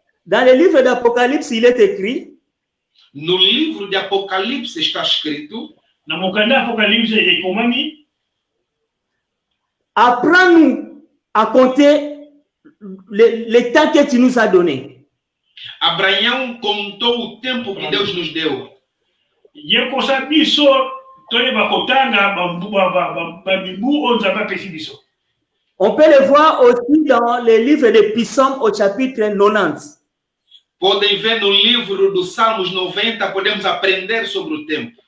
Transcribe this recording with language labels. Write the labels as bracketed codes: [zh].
[fr] Dans le livre d'Apocalypse, il est écrit, [pt] No livro de Apocalipse está escrito: [ln] na mokanda Apocalypse ekomami, [fr] apprends-nous à compter le temps que tu nous as donné. [pt] Abraão contou o tempo que Deus nos deu. [ln] yekosa biso toyeba kotanga babibu oyo nzambe apesi biso. [fr] On peut le voir aussi dans le livre de Psaumes au chapitre 90. [pt] Podem ver no livro dos Salmos 90, podemos aprender sobre o tempo.